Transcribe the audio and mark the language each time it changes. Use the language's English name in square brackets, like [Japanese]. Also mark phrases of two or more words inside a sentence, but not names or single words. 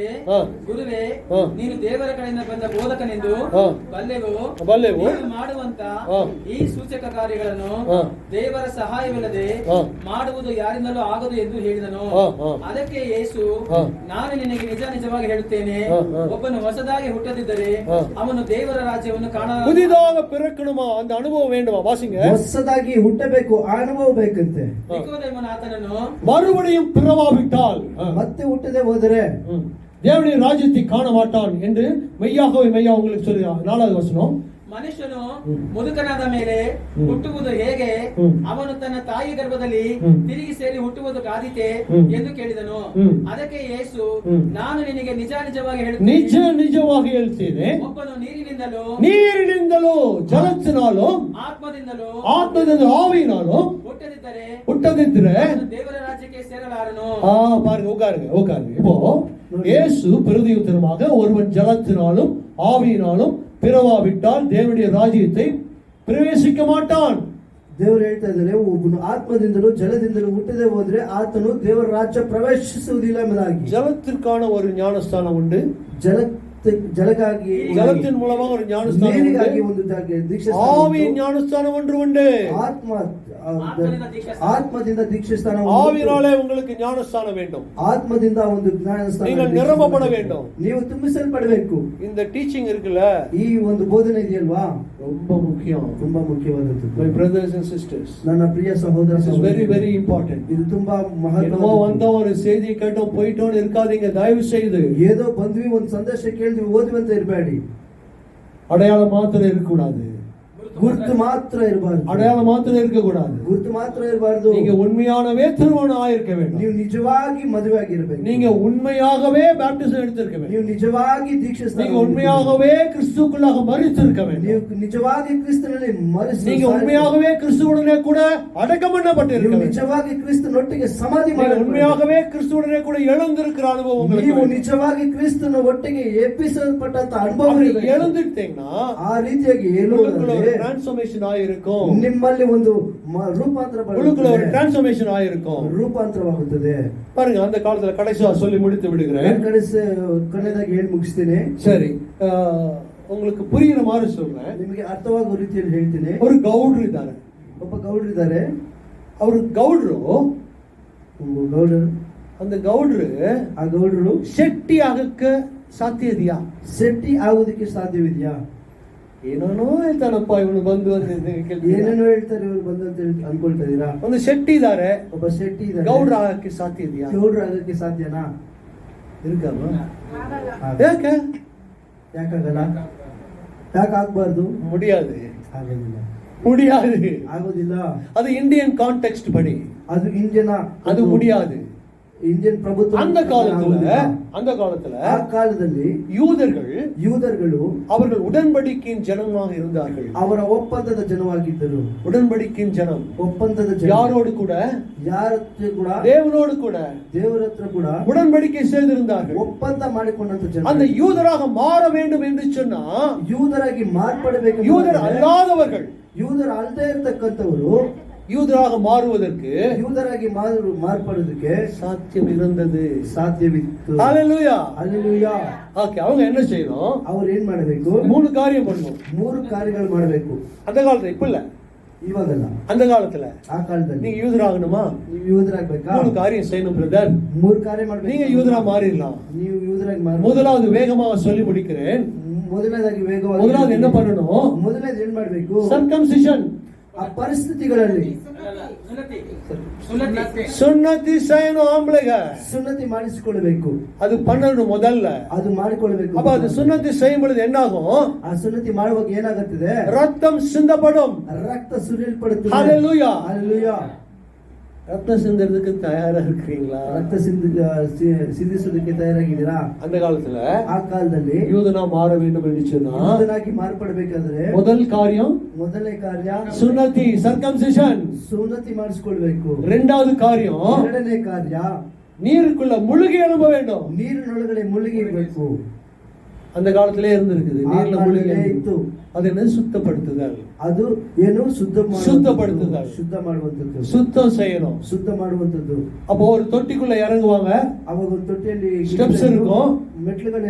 [Kannada] ಹಾ. ಗುರುವೇ, ಹಾ. ನೀನು ದೇವರ ಕಡೆಯಿಂದ ಬಂದ ಬೋಧಕನೆಂದು ಹಾ. ಬಲ್ಲೆವು. ನೀನು ಮಾಡುವಂತ ಹಾ. ಈ ಸೂಚಕ ಕಾರ್ಯಗಳನ್ನು ಹಾ. ದೇವರ ಸಹಾಯವಿಲ್ಲದೆ ಹಾ. ಮಾಡುವುದು ಯಾರಿಂದಲೂ ಆಗದು ಎಂದು ಹೇಳಿದನು. ಹಾ, ಹಾ. ಅದಕ್ಕೆ ಯೇಸು, ಹಾ. ನಾನು ನಿನಗೆ ನಿಜವಾಗಿ ಹೇಳುತ್ತೇನೆ, ಹಾ, ಹಾ. ಒಬ್ಬನು ಹೊಸದಾಗಿ ಹುಟ್ಟದಿದ್ದರೆ ಹಾ. ಅವನು ದೇವರ ರಾಜ್ಯವನ್ನು ಕಾಣ. [Tamil] புதிதாக பிறக்கணுமா, அந்த அனுபவம் வேண்டுமா? வாசிங்க. [Kannada] ಹೊಸದಾಗಿ ಹುಟ್ಟಬೇಕು, ಆ ಅನುಭವ ಬೇಕಂತೆ. ನಿಕೋದೇಮನು ಆತನನ್ನು, [Tamil] மறுபடியும் பிறவாவிட்டால் [Kannada] ಮತ್ತೆ ಹುಟ್ಟದೆ ಹೋದರೆ [Tamil] தேவனுடைய ராஜ்யத்தை காண மாட்டான் என்று மெய்யாகவே மெய்யா உங்களுக்கு சொல்லுகிறார். 4வது வசனம். [Kannada] ಮನುಷ್ಯನು ಮುದುಕನಾದ ಮೇಲೆ ಹುಟ್ಟುವುದು ಹೇಗೆ? ಅವನು ತನ್ನ ತಾಯಿ ಗರ್ಭದಲ್ಲಿ ತಿರುಗಿ ಸೇರಿ ಹುಟ್ಟುವುದು ಕಾದಿತೆ ಎಂದು ಕೇಳಿದನು. ಅದಕ್ಕೆ ಯೇಸು, ನಾನು ನಿನಗೆ ನಿಜವಾಗಿ ನಿಜವಾಗಿ ಹೇಳ್ತೇನೆ, ಒಬ್ಬನು ನೀರಿನಿಂದಲೂ ಜಲத்தினாலும் ಆತ್ಮದಿಂದಲೂ ಆವಿயினாலும் ಹುಟ್ಟದಿದ್ದರೆ ದೇವರ ರಾಜ್ಯಕ್ಕೆ ಸೇರಲಾರನು. [Tamil] பாருங்க, உட்காருங்க. இப்போ இயேசு பிரதியுத்தரமாக, ஒருவன் ஜலத்தினாலும் ஆவியினாலும் பிறவாவிட்டால் தேவனுடைய ராஜ்யத்தை பிரவேசிக்க மாட்டான். [Kannada] ದೇವರು ಹೇಳ್ತಾ ಇದ್ದಾರೆ, ಒಬ್ಬನು ಆತ್ಮದಿಂದಲೂ ಜಲದಿಂದಲೂ ಹುಟ್ಟದೆ ಹೋದ್ರೆ ಆತನು ದೇವರ ರಾಜ್ಯ ಪ್ರವೇಶಿಸುವುದಿಲ್ಲ ಎಂಬುದಾಗಿ. [Tamil] ஜலத்திற்கான ஒரு ஞானஸ்தானம் உண்டு. [Kannada] ಜಲಕ್ಕಾಗಿ [Tamil] ஜலத்தின் மூலமாக ஒரு ஞானஸ்தானம் [Kannada] ನೀರಿಗಾಗಿ [Tamil] உண்டு. [Kannada] ಒಂದು ದೀಕ್ಷೆ. [Tamil] ஆவியின் ஞானஸ்தானம் ஒன்று உண்டு. [Kannada] ಆತ್ಮದಿಂದ ದೀಕ್ಷಾಸ್ಥಾನ. [Tamil] ஆவியினாலே உங்களுக்கு ஞானஸ்தானம் வேண்டும். [Kannada] ಆತ್ಮದಿಂದ ಒಂದು ಜ್ಞಾನಸ್ಥಾನ. [Tamil] நீங்கள் நிரம்பப்பட வேண்டும். [Kannada] ನೀವು ತುಂಬಿಸಲ್ಪಡಬೇಕು. [Tamil] இந்த டீச்சிங் இருக்குல்ல, [Kannada] ಈ ಒಂದು ಬೋಧನೆ ಇದೆಯಲ್ವಾ, [Tamil] ரொம்ப முக்கியம். [Kannada] ತುಂಬಾ ಮುಖ್ಯವಾದದ್ದು. [English] My brothers and sisters, [Kannada] ನನ್ನ ಪ್ರಿಯ ಸಹೋದರ [English] this is very very important. [Kannada] ಇದು ತುಂಬಾ [Tamil] என்னமோ [Kannada] ಮಹತ್ವವಾದ. [Tamil] வந்த ஒரு செய்தி கேட்டோம் போயிட்டோன்னு இருக்காதீங்க, தயவு செய்து. [Kannada] ஏதோ ಬಂದ್ವಿ, ಒಂದು ಸಂದೇಶ ಕೇಳಿದ್ವಿ, ಓದುವಂತ ಇರಬೇಡಿ. [Tamil] அடையாளம் மாத்திரம் இருக்கக்கூடாது. [Kannada] ಗುರುತು ಮಾತ್ರ ಇರಬಾರ್ದು. [Tamil] அடையாளம் மாத்திரம் இருக்கக்கூடாது. [Kannada] ಗುರುತು ಮಾತ್ರ ಇರಬಾರ್ದು. [Tamil] நீங்க உண்மையானவே திருமணம் ஆயிருக்க வேண்டும். [Kannada] ನೀವು ನಿಜವಾಗಿ ಮದುವೆ ಆಗಿರಬೇಕು. [Tamil] நீங்க உண்மையாகவே பேப்டிசம் எடுத்திருக்க வேண்டும். [Kannada] ನೀವು ನಿಜವಾಗಿ ದೀಕ್ಷಾಸ್ಥಾನ. [Tamil] நீங்க உண்மையாகவே கிறிஸ்துவுக்குள்ளாக மரித்திருக்க வேண்டும். [Kannada] ನೀವು ನಿಜವಾಗಿ ಕ್ರಿಸ್ತನಲ್ಲಿ ಮರಿಸಿ. [Tamil] நீங்க உண்மையாகவே கிறிஸ்துவுடனே கூட அடக்கம் பண்ணப்பட்டிருக்க [Kannada] ನೀವು [Tamil] வேண்டும். [Kannada] ನಿಜವಾಗಿ ಕ್ರಿಸ್ತನೊಟ್ಟಿಗೆ ಸಮಾಧಿ ಮಾಡಿ. [Tamil] உண்மையாகவே கிறிஸ்துவுடனே கூட எழுந்திருக்கிற அனுபவம் உங்களுக்கு [Kannada] ನೀವು [Tamil] வேண்டும். [Kannada] ನಿಜವಾಗಿ ಕ್ರಿಸ್ತನ ಒಟ್ಟಿಗೆ ಎಬ್ಬಿಸಲ್ಪಟ್ಟಂತ ಅನುಭವ [Tamil] அப்படி எழுந்திட்டீங்கன்னா [Kannada] ಆ ರೀತಿಯಾಗಿ [Tamil] உங்களுக்குள்ள டிரான்ஸ்ஃபர்மேஷன் ஆயிருக்கும். [Kannada] ನಿಮ್ಮಲ್ಲಿ ಒಂದು ರೂಪಾಂತರ [Tamil] உங்களுக்குள்ள ஒரு டிரான்ஸ்ஃபர்மேஷன் ஆயிருக்கும். [Kannada] ರೂಪಾಂತರವಾಗುತ್ತದೆ. [Tamil] பாருங்க, அந்த காலத்துல கடைசியா சொல்லி முடித்து விடுகிறேன். [Kannada] ಕೊನೆಯದಾಗಿ ಹೇಳಿ ಮುಗಿಸ್ತೇನೆ. [Tamil] சரி, உங்களுக்கு புரியுற மாதிரி சொல்றேன். [Kannada] ನಿಮಗೆ ಅರ್ಥವಾಗುವ ರೀತಿಯಲ್ಲಿ ಹೇಳ್ತೀನಿ. ஒரு ಗೌಡ್ರು ಇದ್ದಾರೆ. ಒಬ್ಬ ಗೌಡ್ರು ಇದ್ದಾರೆ. ಅವರು ಗೌಡ್ರು, அந்த ಗೌಡ್ರು ಆ ಗೌಡ್ರು ಶೆಟ್ಟಿ ಆಗಕ್ಕೆ ಸಾಧ್ಯ ಇದೆಯಾ? ಶೆಟ್ಟಿ ಆಗುವುದಕ್ಕೆ ಸಾಧ್ಯವಿದೆಯಾ? ಏನೇನೋ ಹೇಳ್ತಾನಪ್ಪ ಇವನು ಬಂದು ಏನೇನೋ ಹೇಳ್ತಾರೆ ಇವರು ಬಂದು ಅಂತ ಅನ್ಕೊಳ್ತಾ ಇದೀರಾ? ಒಂದು ಶೆಟ್ಟಿ ಇದ್ದಾರೆ, ಒಬ್ಬ ಶೆಟ್ಟಿ ಇದ್ದಾರೆ. ಗೌಡ್ರ ಆಗಕ್ಕೆ ಸಾಧ್ಯ ಇದೆಯಾ? ಗೌಡ್ರ ಆಗಕ್ಕೆ ಸಾಧ್ಯನಾ? ಇರ್ಕಲ್ವಾ? ಯಾಕೆ ಯಾಕಾಗಲ್ಲ? ಯಾಕೆ ಆಗ್ಬಾರ್ದು? [Tamil] முடியாது, [Kannada] ಆಗೋದಿಲ್ಲ. [Tamil] முடியாது, [Kannada] ಆಗೋದಿಲ್ಲ. [Tamil] அது [English] Indian context [Tamil] படி [Kannada] ಅದು ಇಂಡಿಯನ್, [Tamil] அது முடியாது. [Kannada] ಇಂಡಿಯನ್ ಪ್ರಭುತ್ವ. [Tamil] அந்த காலத்துல [Kannada] ಆ ಕಾಲದಲ್ಲಿ ಯೂದರ್ಗಳು [Tamil] அவர்கள் உடன்படிக்கையின் ஜனமாக இருந்தார்கள். [Kannada] ಅವರ ಒಪ್ಪಂದದ ಜನವಾಗಿದ್ದರು. [Tamil] உடன்படிக்கையின் ஜனம் [Kannada] ಒಪ್ಪಂದದ ಜನ. [Tamil] யாரோடு கூட? [Kannada] ಯಾರ ಹತ್ರ ಕೂಡ? [Tamil] தேவனோடு கூட. [Kannada] ದೇವರ ಹತ್ರ ಕೂಡ [Tamil] உடன்படிக்கை செய்திருந்தார்கள். [Kannada] ಒಪ್ಪಂದ ಮಾಡಿಕೊಂಡಂತ ಜನ. [Tamil] அந்த யூதராக மாற வேண்டும் என்று சொன்னா, [Kannada] ಯೂದರಾಗಿ ಮಾರ್ಪಡಬೇಕು. [Tamil] யூதர் ಅல்லாதவர்கள், [Kannada] ಯೂದರ್ ಅಲ್ಲದೆ ಇರತಕ್ಕಂತವರು [Tamil] யூதராக மாறுவதற்கு, [Kannada] ಯೂದರಾಗಿ ಮಾರ್ಪಡೋದಕ್ಕೆ [Tamil] சாத்தியவிತ್ತು. ஹalleluya, ஹalleluya. ஓகே, அவங்க என்ன செய்யணும்? [Kannada] ಅವರು ಏನ್ ಮಾಡಬೇಕು? [Tamil] 3 காரியம் பண்ணணும். [Kannada] 3 ಕಾರ್ಯಗಳು ಮಾಡಬೇಕು. [Tamil] அந்த காலத்துல, இப்ப இல்ல, [Kannada] ಇವಾಗಲ್ಲ, [Tamil] அந்த காலத்துல. [Kannada] ಆ ಕಾಲದಲ್ಲಿ [Tamil] நீங்க யூதராகணுமா? [Kannada] ನೀವು ಯೂದರಾಗಬೇಕಾ? [Tamil] 3 காரியம் செய்யணும் பிரதர். [Kannada] 3 ಕಾರ್ಯ ಮಾಡಬೇಕು. [Tamil] நீங்க யூதரா மாறிடலாம். [Kannada] ನೀವು ಯೂದರಾಗಿ ಮಾರಿ. [Tamil] முதலாவது வேகமாக சொல்லி முடிக்கிறேன். [Kannada] ಮೊದಲನೇದಾಗಿ ವೇಗವಾಗಿ [Tamil] முதலாவது என்ன பண்ணணும்? [Kannada] ಮೊದಲನೇದು ಏನ್ ಮಾಡಬೇಕು? ಸರ್ಕಮ್ಸಿಷನ್, ಆ ಪರಿಸ್ಥಿತಿಗಳಲ್ಲಿ ಸುನ್ನತಿ ಸುನ್ನತಿ [Tamil] சுன்னதி செய்யணும் ஆம்பளைங்க. [Kannada] ಸುನ್ನತಿ ಮಾಡಿಸಿಕೊಳ್ಳಬೇಕು. [Tamil] அது பண்ணணும் முதல்ல. [Kannada] ಅದು ಮಾಡಿಕೊಳ್ಳಬೇಕು. [Tamil] அப்ப அது சுன்னதி செய்யும் பொழுது என்ன ஆகும்? [Kannada] ಆ ಸುನ್ನತಿ ಮಾಡುವಾಗ ಏನಾಗುತ್ತದೆ? [Tamil] ரத்தம் சிந்தப்படும். [Kannada] ರಕ್ತ ಸುರಿಯಲ್ಪಡುತ್ತದೆ. [Tamil] ஹalleluya. [Kannada] ಹalleluya. [Tamil] ரத்தம் சிந்தறதுக்கு தயாரா இருக்கீங்களா? [Kannada] ರಕ್ತ ಸಿಂಧಿಸೋದಕ್ಕೆ ತಯಾರಾಗಿದ್ದೀರಾ? [Tamil] அந்த காலத்துல [Kannada] ಆ ಕಾಲದಲ್ಲಿ [Tamil] யூதனா மாற வேண்டும் என்று சொன்னா [Kannada] ಯೂದನಾಗಿ ಮಾರ್ಪಡಬೇಕಾದ್ರೆ [Tamil] முதல் காரியம் [Kannada] ಮೊದಲನೇ ಕಾರ್ಯ [Tamil] சுன்னதி சர்க்கம்சிஷன். [Kannada] ಸುನ್ನತಿ ಮಾಡಿಸಿಕೊಳ್ಬೇಕು. [Tamil] இரண்டாவது காரியம் [Kannada] ಎರಡನೇ ಕಾರ್ಯ [Tamil] நீருக்குள்ள முழுகி எழும்ப வேண்டும். [Kannada] ನೀರಿನೊಳಗಡೆ ಮುಳುಗಿ ಇರಬೇಕು. [Tamil] அந்த காலத்திலே இருந்திருக்குது. நீர்ல முழுகி [Kannada] ಇತ್ತು. [Tamil] அது என்ன சுத்தப்படுத்துதல். [Kannada] ಅದು ಏನು [Tamil] சுத்தப்படுத்துதல். [Kannada] ಶುದ್ಧ ಮಾಡುವಂತದ್ದು. [Tamil] சுத்தம் செய்யணும். [Kannada] ಶುದ್ಧ ಮಾಡುವಂತದ್ದು. [Tamil] அப்போ ஒரு தொட்டிக்குள்ள இறங்குவாங்க. [Kannada] ಅವಾಗ ಒಂದು ತೊಟ್ಟಿಯಲ್ಲಿ [Tamil] ஸ்டெப்ஸ் இருக்கும். [Kannada] ಮೆಟ್ಲುಗಳು